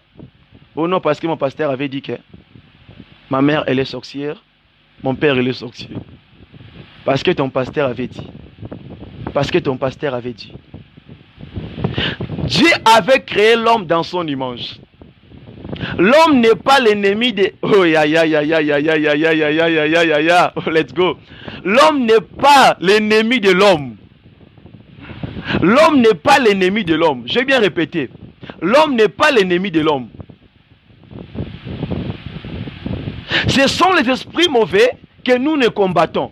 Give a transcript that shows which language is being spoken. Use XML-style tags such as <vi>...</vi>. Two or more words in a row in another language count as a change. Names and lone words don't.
<fr>Oh non, parce que mon pasteur avait dit que ma mère, elle est sorcière, mon père, il est sorcier. Parce que ton pasteur avait dit. Parce que ton pasteur avait dit. Dieu avait créé l'homme dans son image. L'homme n'est pas l'ennemi de... Oh, ya, ya, ya, ya, ya, ya, ya, ya, ya, ya, ya, ya, ya, ya,</fr> <en>oh, let's go.</en> <fr>L'homme n'est pas l'ennemi de l'homme. L'homme n'est pas l'ennemi de l'homme. J'ai bien répété. L'homme n'est pas l'ennemi de l'homme. Ce sont les esprits mauvais que nous ne combattons.</fr>